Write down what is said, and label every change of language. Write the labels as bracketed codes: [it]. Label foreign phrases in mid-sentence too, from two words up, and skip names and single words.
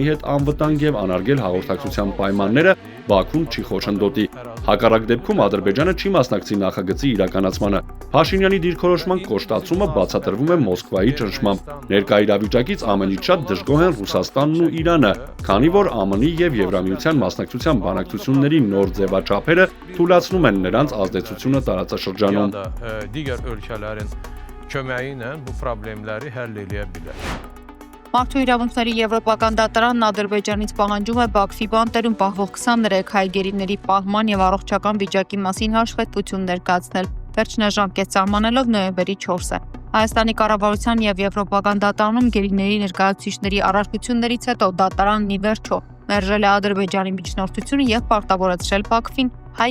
[hy] հետ անվտանգ եւ անարգել հաղորդակցության պայմանները, Բաքուն չի խոչընդոտի։ Հակառակ դեպքում Ադրբեջանը չի մասնակցի նախագծի իրականացմանը։ Փաշինյանի դիրքորոշման կոշտացումը բացատրվում է Մոսկվայի ճնշմամբ։ Ներկա իրավիճակից ամենից շատ դժգոհ են Ռուսաստանն ու Իրանը, քանի որ ԱՄՆ-ի եւ Եվրամիության մասնակցության բանակցությունների նոր ձևաչափերը թույլատնում են նրանց ազդեցությունը տարածաշրջանում։ [az] Köməyi bu problemləri həll edə bilər։ [hy] Մարդու իրավունքների եվրոպական դատարանն Ադրբեջանից պահանջում է Բաքվի բանտերում պահվող 23 հայ գերիների պահման եւ առողջական վիճակի մասին հաշվետվություն ներկայացնել, վերջնաժամկետ սահմանելով նոյեմբերի 4-ը։ Հայաստանի կառավարության եւ եվրոպական դատարանում գերիների ներկայացուցիչների առարկություններից հետո դատարանն ի վերջո մերժել է Ադրբեջանի միջնորդությունը եւ պարտավորեցրել Բաքվին հայ